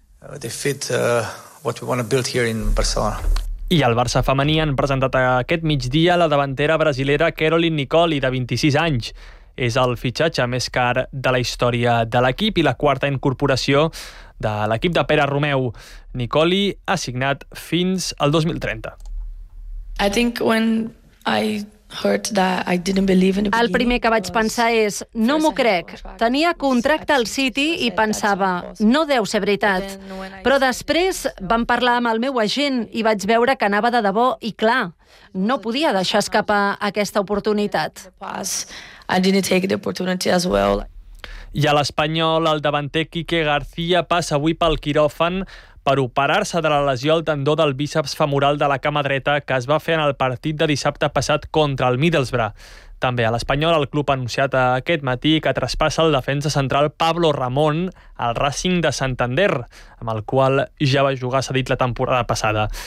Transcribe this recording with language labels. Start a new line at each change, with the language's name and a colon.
Catalan: I el Barça femení han presentat aquest migdia la davantera brasilera Caroline Nicoli, de 26 anys. És el fitxatge més car de la història de l'equip i la quarta incorporació de l'equip de Pere Romeu. Nicoli ha signat fins al 2030.
English: I think when I heard that I didn't believe in the...
Catalan: El primer que vaig pensar és, no m'ho crec. Tenia contracte al City i pensava, no deu ser veritat. Però després vam parlar amb el meu agent i vaig veure que anava de debò i, clar, no podia deixar escapar aquesta oportunitat.
English: I didn't take the opportunity as well.
Catalan: I a l'Espanyol, el davanter Quique García passa avui pel quiròfan per operar-se de la lesió al tendó del bíceps femoral de la cama dreta que es va fer en el partit de dissabte passat contra el Middlesbrough. També a l'Espanyol, el club ha anunciat aquest matí que traspassa el defensa central Pablo Ramón al Racing de Santander, amb el qual ja va jugar cedit la temporada passada.